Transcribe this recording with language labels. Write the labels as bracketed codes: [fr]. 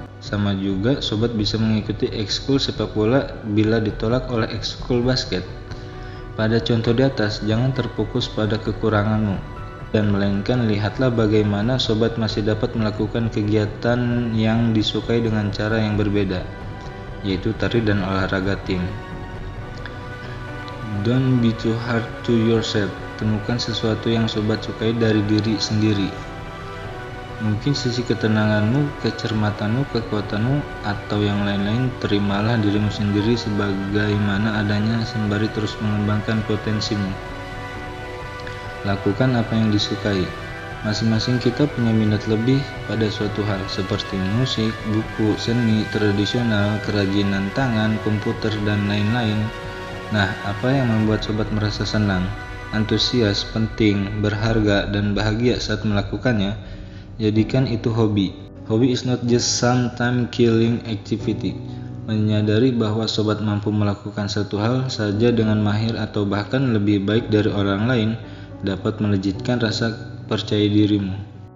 [id] Sama juga sobat bisa mengikuti ekskul sepak bola bila ditolak oleh ekskul basket. Pada contoh di atas, jangan terfokus pada kekuranganmu, dan melainkan lihatlah bagaimana sobat masih dapat melakukan kegiatan yang disukai dengan cara yang berbeda, yaitu tari dan olahraga tim. [en] Don't be too hard to yourself. [id] Temukan sesuatu yang sobat sukai dari diri sendiri. Mungkin sisi ketenanganmu, kecermatanmu, kekuatanmu, atau yang lain-lain. Terimalah dirimu sendiri sebagaimana adanya sembari terus mengembangkan potensimu. Lakukan apa yang disukai. Masing-masing kita punya minat lebih pada suatu hal, seperti musik, buku, seni, tradisional, kerajinan tangan, komputer, dan lain-lain. Nah, apa yang membuat sobat merasa senang, antusias, penting, berharga, dan bahagia saat melakukannya? Jadikan itu hobi. [en] Hobi is not just some time-killing activity. [id] Menyadari bahwa sobat mampu melakukan satu hal saja dengan mahir atau bahkan lebih baik dari orang lain dapat melejitkan rasa percaya dirimu.